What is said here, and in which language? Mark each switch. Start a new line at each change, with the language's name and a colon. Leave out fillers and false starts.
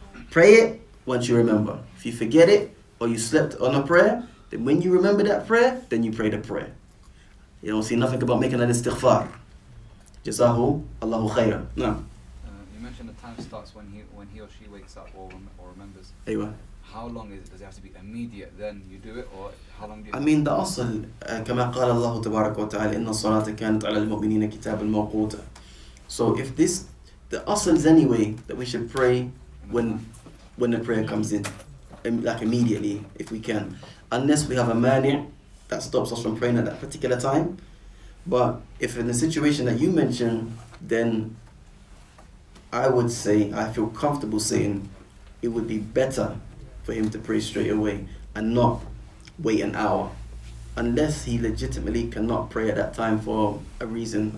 English: Pray it once you remember. If you forget it or you slept on a prayer, then when you remember that prayer, then you pray the prayer. You don't see nothing about making an istighfar. Jazahu Allahu khayran. No. You mentioned the time starts when he or she wakes up or remembers. Aywa. How long is it? Does it have to be immediate? Then you do it, or how long do you? I mean, the asl,
Arabic: كما قال الله تبارك وتعالى إن الصلاة كانت على المؤمنين كتابا موقوتا.
English: So if the asl is anyway that we should pray when the prayer comes in, like immediately if we can, unless we have a mani' that stops us from praying at that particular time. But if in the situation that you mentioned, then I would say, I feel comfortable saying it would be better for him to pray straight away and not wait an hour, unless he legitimately cannot pray at that time for a reason.